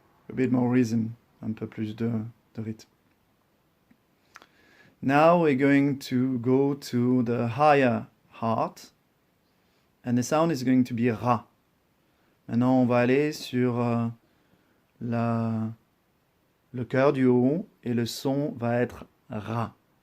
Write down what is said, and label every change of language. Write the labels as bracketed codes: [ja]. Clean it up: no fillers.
[en] A bit more rhythm, [fr] un peu plus de rythme. [en] Now we're going to go to the higher heart, and the sound is going to be Ra. [fr] Maintenant, on va aller sur le cœur du haut, et le son va être Ra.